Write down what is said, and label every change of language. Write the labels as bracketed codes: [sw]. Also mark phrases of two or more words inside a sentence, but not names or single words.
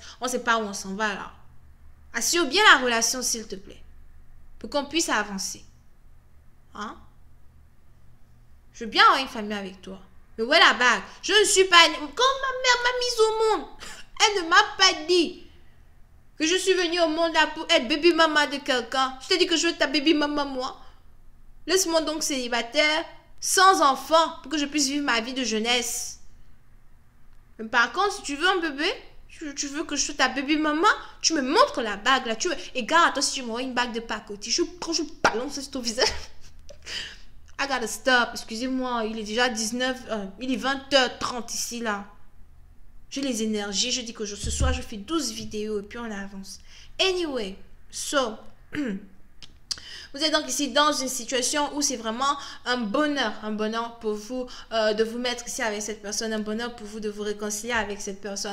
[fr] On ne sait pas où on s'en va là. Assure bien la relation, s'il te plaît. Pour qu'on puisse avancer. Hein? Je veux bien avoir une famille avec toi. Mais où est la bague? Je ne suis pas... Quand ma mère m'a mise au monde, elle ne m'a pas dit que je suis venue au monde là pour être [en] baby mama [fr] de quelqu'un. Je t'ai dit que je veux ta [en] baby mama, [fr] moi. Laisse-moi donc célibataire, sans enfant, pour que je puisse vivre ma vie de jeunesse. Mais par contre, si tu veux un bébé, Tu veux que je sois ta baby maman? Tu me montres la bague là. Et gare à toi si tu m'aurais une bague de pacotille. Quand je balance sur ton visage. [en] I gotta stop. [fr] Excusez-moi, il est déjà 19. Il est 20h30 ici là. J'ai les énergies. Je dis que ce soir je fais 12 vidéos et puis on avance. [en] Anyway, so. [fr] Vous êtes donc ici dans une situation où c'est vraiment un bonheur pour vous de vous mettre ici avec cette personne, un bonheur pour vous de vous réconcilier avec cette personne.